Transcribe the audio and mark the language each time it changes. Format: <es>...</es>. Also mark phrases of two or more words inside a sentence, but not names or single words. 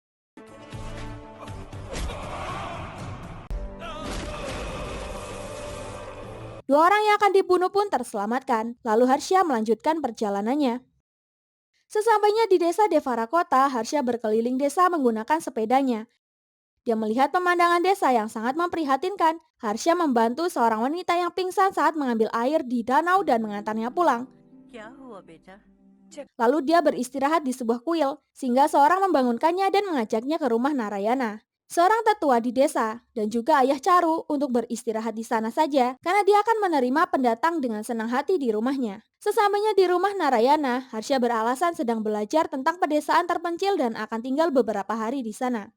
<id>Dua orang yang akan dibunuh pun terselamatkan, lalu Harsha melanjutkan perjalanannya. Sesampainya di desa Devarakota, Harsha berkeliling desa menggunakan sepedanya. Dia melihat pemandangan desa yang sangat memprihatinkan. Harsha membantu seorang wanita yang pingsan saat mengambil air di danau dan mengantarnya pulang.</id> <hi>क्या हुआ बेटा?</hi> <id>Lalu dia beristirahat di sebuah kuil, sehingga seorang membangunkannya dan mengajaknya ke rumah Narayana, seorang tetua di desa, dan juga ayah Charu untuk beristirahat di sana saja, karena dia akan menerima pendatang dengan senang hati di rumahnya. Sesampainya di rumah Narayana, Harsha beralasan sedang belajar tentang pedesaan terpencil dan akan tinggal beberapa hari di sana.</id>